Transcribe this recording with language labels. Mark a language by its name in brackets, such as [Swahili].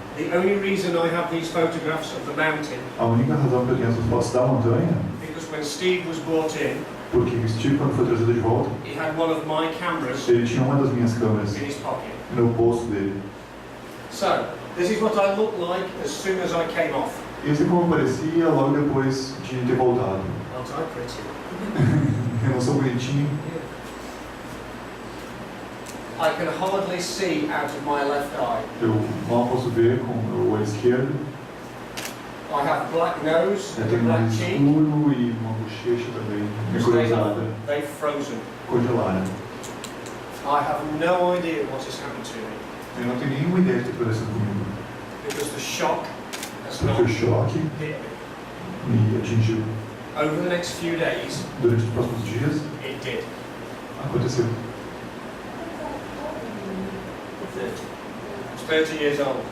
[English] The only reason I have these photographs of the mountain [Portuguese] A única razão que eu tenho essas fotos da montanha, [English] because when Steve was brought in, [Portuguese] porque o Steve, quando foi trazido de volta, [English] he had one of my cameras [Portuguese] ele tinha uma das minhas câmeras [English] in his pocket. [Portuguese] no bolso dele. [English] So, this is what I looked like as soon as I came off. [Portuguese] Esse é como parecia logo depois de ter voltado. [English] Aren't I pretty? [Portuguese] Eu não sou bonitinho. [English] I can hardly see out of my left eye. [Portuguese] Eu mal posso ver com o olho esquerdo. [English] I have black nose [Portuguese] Eu [English] and a [Portuguese] tenho um [English] black [Portuguese] escuro e uma bochecha também necrosada, [English] They've frozen. [Portuguese] congelada. [English] I have no idea what has happened to me [Portuguese] Eu não tenho nenhuma ideia do que está acontecendo comigo. [English] because the shock has [Portuguese] Porque o [English] not [Portuguese] choque [English] hit me. [Portuguese] me atingiu. [English] Over the next few days, [Portuguese] Durante os próximos dias, [English] it did. [Portuguese] aconteceu. [English] I was 30 years old.